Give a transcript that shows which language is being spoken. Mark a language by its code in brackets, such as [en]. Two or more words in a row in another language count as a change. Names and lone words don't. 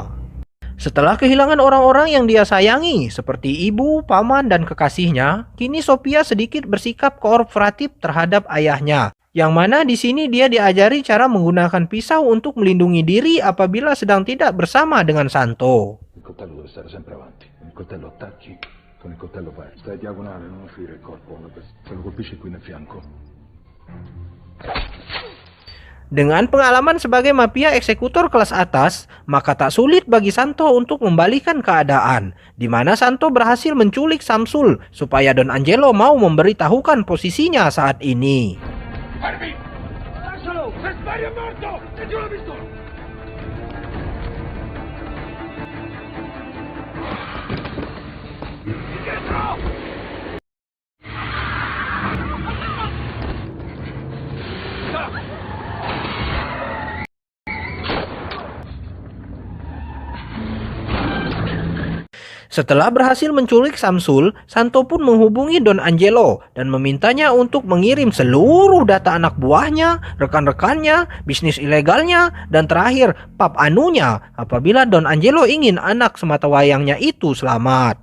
[id] Setelah kehilangan orang-orang yang dia sayangi, seperti ibu, paman, dan kekasihnya, kini Sophia sedikit bersikap kooperatif terhadap ayahnya. Yang mana di sini dia diajari cara menggunakan pisau untuk melindungi diri apabila sedang tidak bersama dengan Santo. [it] Il coltello deve stare sempre avanti. Il coltello attacchi, con il coltello vai. Stai diagonale, non offrire il corpo. Se lo colpisci qui nel fianco. [id] Dengan pengalaman sebagai mafia eksekutor kelas atas, maka tak sulit bagi Santo untuk membalikan keadaan, di mana Santo berhasil menculik Samsul supaya Don Angelo mau memberitahukan posisinya saat ini. [it] Fermi! Lascialo! Se spari è morto! E giù la pistola! Dietro! [id] Setelah berhasil menculik Samsul, Santo pun menghubungi Don Angelo dan memintanya untuk mengirim seluruh data anak buahnya, rekan-rekannya, bisnis ilegalnya, dan terakhir pap anunya apabila Don Angelo ingin anak sematawayangnya itu selamat.